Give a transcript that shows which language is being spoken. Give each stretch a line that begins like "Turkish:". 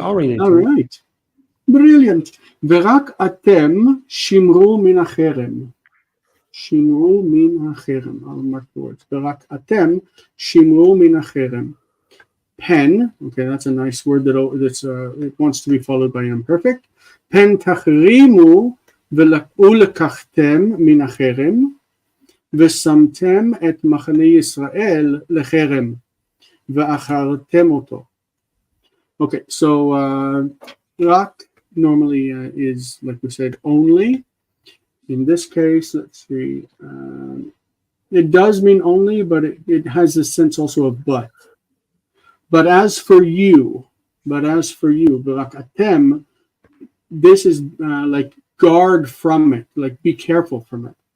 English: All right. Brilliant.
Hebrew: ורק אתם שמרו מן החרם. שמרו מן החרם.
English: I'll mark the words.
Hebrew: ורק אתם שמרו מן החרם. Pen.
English: Okay, that's a nice word it wants to be followed by imperfect.
Hebrew: Pen תחרימו ולקחתם מן החרם. ושמתם את מחנה ישראל לחרם, ואכלתם אותו.
English: Okay, so רק normally is, like we said, only. In this case, let's see, it does mean only, but it has this sense also of but. But as for you,
Hebrew: ורק אתם,
English: this is like guard from it, like be careful from it.